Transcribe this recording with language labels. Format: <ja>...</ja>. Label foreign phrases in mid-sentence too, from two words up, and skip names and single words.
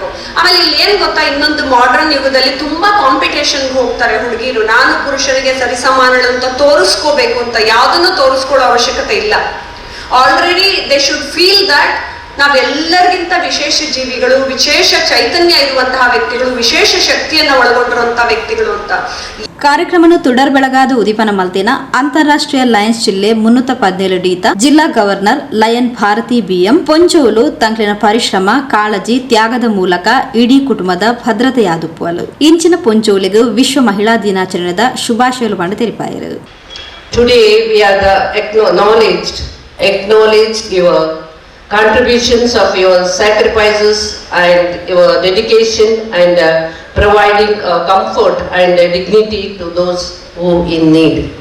<kn>ಆಮೇಲೆ ಇಲ್ಲಿ ಏನ್ ಗೊತ್ತಾ, ಇನ್ನೊಂದು ಮಾಡರ್ನ್ ಯುಗದಲ್ಲಿ ತುಂಬಾ ಕಾಂಪಿಟೇಷನ್ಗೆ ಹೋಗ್ತಾರೆ ಹುಡುಗಿರು. ನಾನು ಪುರುಷರಿಗೆ ಸರಿಸಮಾನಳು ಅಂತ ತೋರಿಸ್ಕೋಬೇಕು ಅಂತ ಯಾವ್ದನ್ನು ತೋರಿಸ್ಕೊಳ್ಳೋ ಅವಶ್ಯಕತೆ ಇಲ್ಲ.</kn> <en>already they should feel that</en> <kn>ನಾವೆಲ್ಲರಿಗಿಂತ ವಿಶೇಷ ಜೀವಿಗಳು, ವಿಶೇಷ ಚೈತನ್ಯ ಇರುವಂತಹ ವ್ಯಕ್ತಿಗಳು, ವಿಶೇಷ ಶಕ್ತಿಯನ್ನ ಒಳಗೊಂಡಿರುವಂತಹ ವ್ಯಕ್ತಿಗಳು ಅಂತ.</kn> <tcy>ಕಾರ್ಯಕ್ರಮನು ತುಡರ್ ಬೆಳಗಾದ ಉದಿಪನ ಮಲ್ತಿನ ಅಂತಾರಾಷ್ಟ್ರೀಯ ಲಯನ್ಸ್ ಜಿಲ್ಲೆ 317 ಡೀತ ಜಿಲ್ಲಾ ಗವರ್ನರ್ ಲಯನ್ ಭಾರತಿ ಬಿಎಂ ಪೊಂಜೋಲು ತಂಕ್ಲಿನ ಪರಿಶ್ರಮ, ಕಾಳಜಿ, ತ್ಯಾಗದ ಮೂಲಕ ಇಡೀ ಕುಟುಂಬದ ಭದ್ರತೆಯಾದುಪ್ಪುವಲು ಇಂಚಿನ ಪೊಂಜೋಲಿಗೂ ವಿಶ್ವ ಮಹಿಳಾ ದಿನಾಚರಣೆದ ಶುಭಾಶಯಲು ಪಂಡ ತೆರಿಪಾಯರು.</tcy> <en>Today we are acknowledged your contributions of your sacrifices and your dedication and providing comfort and dignity to those who in need.</en>